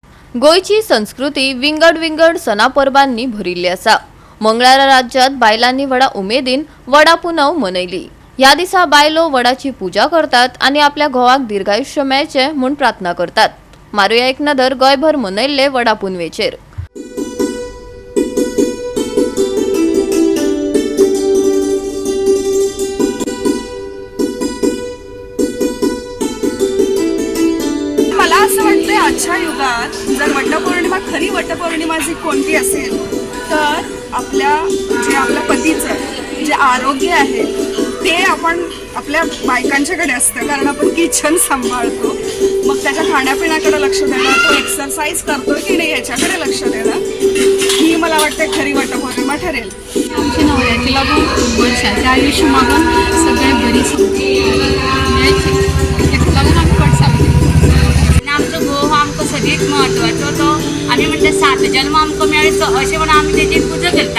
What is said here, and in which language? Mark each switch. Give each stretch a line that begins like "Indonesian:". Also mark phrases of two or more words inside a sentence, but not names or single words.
Konkani: गोयची संस्कृती विंगड विंगड सणा परबांनी भरिल्ली आसा। मंगळारा राज्यात बायलांनी व्हडा उमेदीन वडा पुनव मनयली। ह्या दिसा बायलो वडाची पूजा करतात आणि आपल्या घोवाक दीर्घायुष्य मेळचे म्हूण प्रार्थना करतात। मारुया एक नदर गोयभर मनयल्ले वडा पुनवेचेर।
Marathi: मला असं वाटतंय आजच्या युगात जर वटपौर्णिमा खरी वटपौर्णिमा जी कोणती असेल तर आपल्या पतीचं जे आरोग्य आहे ते आपण आपल्या बायकांच्याकडे असतं, कारण आपण किचन सांभाळतो। मग त्याच्या खाण्यापिण्याकडे लक्ष देणं, तो एक्सरसाइज करतो की नाही याच्याकडे लक्ष देणं, ही मला वाटते खरी वटपौर्णिमा ठरेल।
Konkani: आमच्या नवऱ्याचे लागून वर्षाचे आयुष्य मागून सगळे बरी लागून आम्ही आणि आमचो घोव आमकां सगळीत म्हत्वाचो तो आमी म्हणटा 7 जन्म आमकां मेळचो अशें म्हणून आमी तेजी पुजा करता।